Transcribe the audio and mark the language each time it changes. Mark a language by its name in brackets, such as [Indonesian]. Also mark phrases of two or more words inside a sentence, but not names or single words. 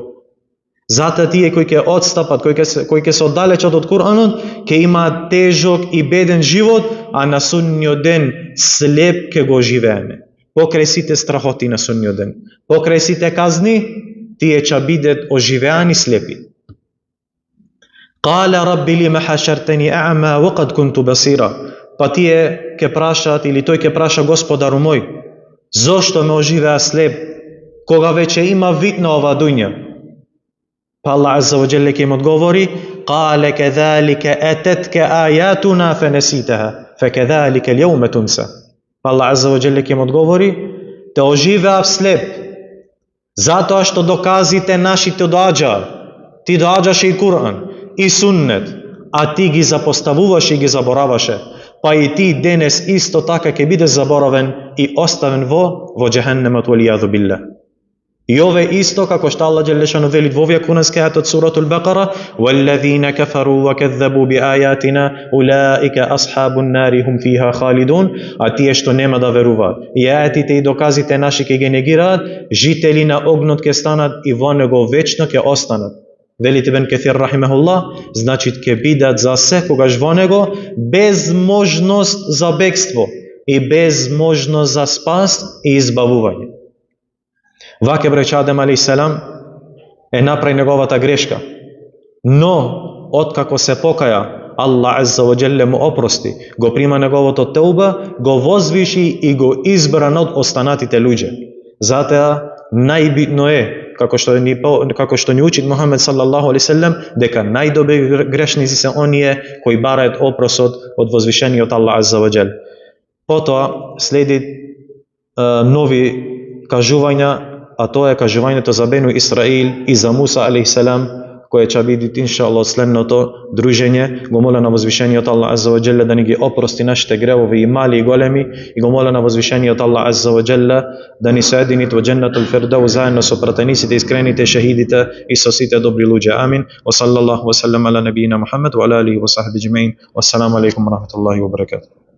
[Macedonian] Затоа тие кои ќе отстапат, кои ќе се оддалечат од Куранот, ќе имаат тежок и беден живот, а на судниот ден слеп ќе го живееме. Покрај сите страхоти на судниот ден, покрај сите казни, тие ќе бидат оживеани слепи. [Arabic] قال رب لم حشرتني أعمى وقد كنت بصيرا. [Macedonian] Па тие ќе прашаат, или тој ќе праша: Господару мој, зошто ме оживеа слеп, кога веќе има вид на ова дуња? Па Аллах [Arabic] عز وجل [Macedonian] ќе им одговори: [Arabic] قال كذلك أتتك آياتنا فنسيتها وكذلك اليوم تنسى. [Macedonian] Па Аллах [Arabic] عز وجل [Macedonian] ќе им одговори: те оживеа слеп, затоа што доказите нашите доаѓаа. Ти доаѓаше и Куран, и Суннет, а ти ги запоставуваше и ги забораваше. Па и ти денес исто така ќе бидеш заборавен и оставен во џехеннемот, [Arabic] والعياذ بالله. [Macedonian] И ова е исто како што Аллах џелешано вели во овие курански ајати од суратул Бакара: [Arabic] "والذين كفروا وكذبوا بآياتنا أولئك أصحاب النار هم فيها خالدون", [Macedonian] а тие што нема да веруваат и ајатите и доказите наши ќе ги негираат, жители на огнот ќе станат и во него вечно ќе останат. Вели Ибн Каthир рахимехуллах, значи ќе бидат за секогаш во него без можност за бегство и без можност за спас и избавување. Ваќе браќа Адем алейхиссалам е направи неговата грешка, но откако се покаја, Аллах [Arabic] عز وجل [Macedonian] му опрости, го прима неговото теуба, го возвиши и го избра над останатите луѓе. Затоа најбитно е, како што ни учи Мухамед [Arabic] صلى الله عليه وسلم, [Macedonian] дека најдобри грешници се оние кои бараат опросот од возвишениот Аллах [Arabic] عز وجل. [Macedonian] Потоа следи нови кажувања, а тоа е кажувањето за Бену Исраил и за Муса алейхиссалам, кое ќе биде иншааллах следното дружење. Го моля на возвишениот Аллах [Arabic] عز وجل [Macedonian] да ни ги опрости нашите гревови и мали и големи, и го моля на возвишениот Аллах [Arabic] عز وجل [Macedonian] да ни соедини во [Arabic] جنة الفردوس [Macedonian] заедно со пратениците, искрените, шехидите и со сите добри луѓе. Амин. [Arabic] وصلى الله وسلم على نبينا محمد وعلى آله وصحبه أجمعين. والسلام عليكم ورحمة الله وبركاته.